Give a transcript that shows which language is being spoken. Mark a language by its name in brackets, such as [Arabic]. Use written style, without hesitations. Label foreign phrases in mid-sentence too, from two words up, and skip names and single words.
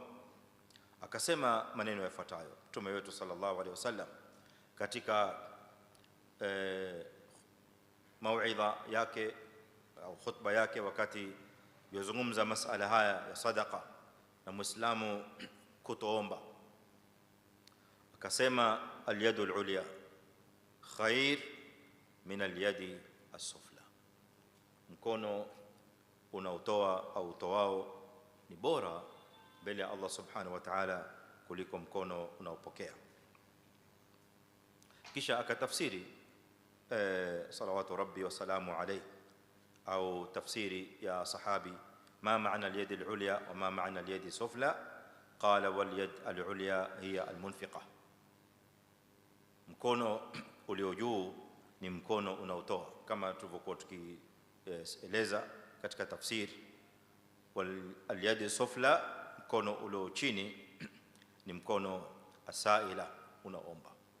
[Swahili] Akasema maneno yafuatayo Mtume wetu [Arabic] صلى الله عليه وسلم [Swahili] katika mauidha yake au khutba yake, wakati yozungumza masala haya ya sadaqa na muislamu kutoomba. [Arabic] Akasema اليد العليا خير من اليد السفلى, [Swahili] mkono unaotoa au utoao ni bora mbele ya Allah [Arabic] سبحانه وتعالى [Swahili] kuliko mkono unaopokea. Kisha akatafsiri [Arabic] صلوات ربي وسلامه عليه, [Swahili] au tafsiri ya sahabi, [Arabic] ما معنى اليد العليا وما معنى اليد السفلى. قال واليد العليا هي المنفقة, [Swahili] mkono ulio juu ni mkono unaotoa, kama tulivyokuwa tukieleza katika tafsiri. [Arabic] واليد السفلى, [Swahili] mkono ulio chini ni mkono asaila, unaomba.